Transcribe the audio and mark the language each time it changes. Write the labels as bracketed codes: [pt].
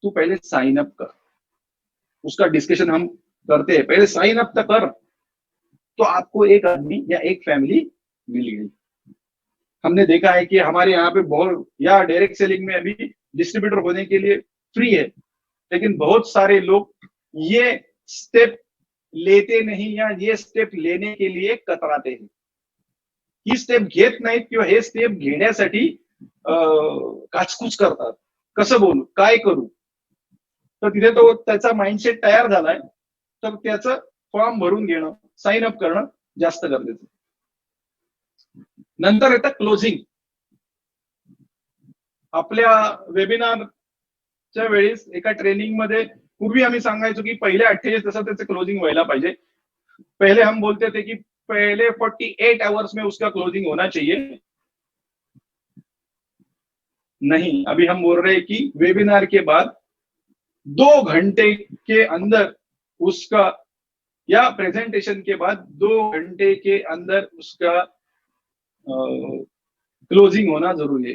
[hi] तू पहले sign up कर, उसका डिस्कशन हम करते हैं, पहले साइन अप तक कर, तो आपको एक आदमी या एक फैमिली मिल गई। हमने देखा है कि हमारे यहाँ पे बहुत, या डायरेक्ट सेलिंग में अभी डिस्ट्रीब्यूटर होने के लिए फ्री है, लेकिन बहुत सारे लोग ये स्टेप लेते नहीं या ये स्टेप लेने के लिए कतराते हैं। [mr] ही स्टेप घेत नाहीत किंवा हे स्टेप घेण्यासाठी काचकूच करतात, कसं बोलू काय करू, तर तिथे तो त्याचा माइंडसेट तयार झालाय, तर त्याचं फॉर्म भरून घेणं, साइन अप करणं जास्त गरजेचं। नंतर येतं क्लोजिंग। आपल्या वेबिनारच्या वेळेस एका ट्रेनिंग मध्ये पूर्वी आम्ही सांगायचो की पहिले 48 तासात त्याचं क्लोजिंग व्हायला पाहिजे। [hi] पहले हम बोलते थे कि पहले 48 आवर्स में उसका क्लोजिंग होना चाहिए। नहीं, अभी हम बोल रहे हैं कि वेबिनार के बाद 2 घंटे के अंदर उसका, या प्रेजेंटेशन के बाद 2 घंटे के अंदर उसका क्लोजिंग होना जरूरी है।